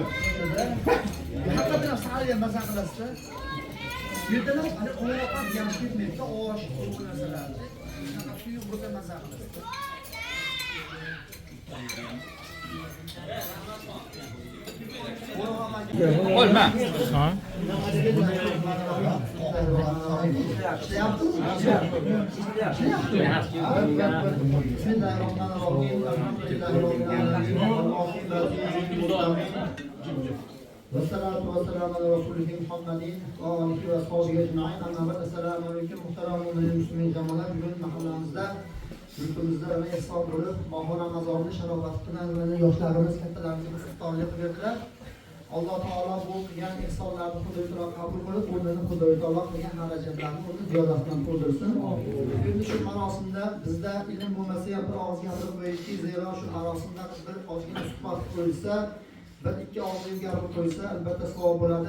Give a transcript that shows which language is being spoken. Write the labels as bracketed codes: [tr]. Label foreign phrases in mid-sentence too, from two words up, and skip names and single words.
[uz] Haqiqatan sahariga maza qilasizda. Yerdalar ovqat yam ketmaydi, osh, bu narsalar. Shunaqa suyuq bo'lsa maza qilasiz. Olma. Ha? [ar] والصلاة والسلام على رسوله محمد وآله وصحبه أجمعين. أما بعد السلام عليكم [uz] muhtaram muslimin jamoalar. Bugun mahallamizda yurtimizda mana ihson bo'lib Moho Ramazonni sharofati bilan mana yoshlarimiz kattalarimiz iftorli qildilar. Alloh taolo bu qilgan ihsonlarni Xudoy taolo qabul qilib, o'rnini Xudoy taolo qilgan xarajatlarni o'zi ziyodatdan to'ldirsin. Endi shu marosimda bizda ilm bo'lmasa ham bir og'iz gapirib qo'yishki, zero shu marosimda bir ozgina suhbat qo'yilsa, bir ikki og'iz gapirib qo'ysa, albatta savob bo'ladi.